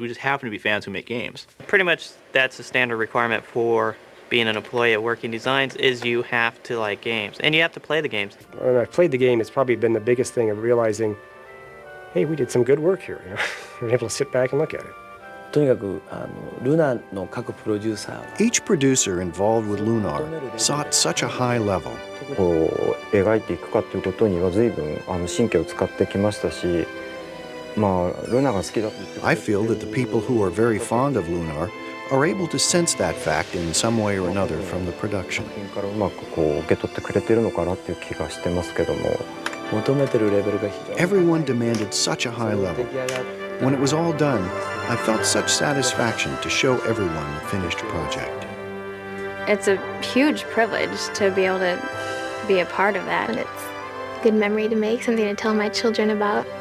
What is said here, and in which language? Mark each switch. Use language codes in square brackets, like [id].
[en] We just happen to be fans who make games. Pretty much that's a standard requirement for being an employee at Working Designs is you have to like games and you have to play the games. When I played the game, it's probably been the biggest thing of realizing, hey, we did some good work here. We're able to sit back and look at it. [ja] とにかくルナの各プロデューサーは [en] Each producer involved with Lunar sought such a high level. [ja] こう描いていくかということには随分神経を使ってきましたし、まあルナが好きだと言って [en] I feel that the people who are very fond of Lunar are able to sense that fact in some way or another from the production. [ja] からうまくこう受け取ってくれてるのかなっていう気がしてますけども。求めてるレベルが非常に [en] Everyone demanded such a high level. When it was all done, I felt such satisfaction to show everyone the finished project. It's a huge privilege to be able to be a part of that. And it's a good memory to make, something to tell my children about.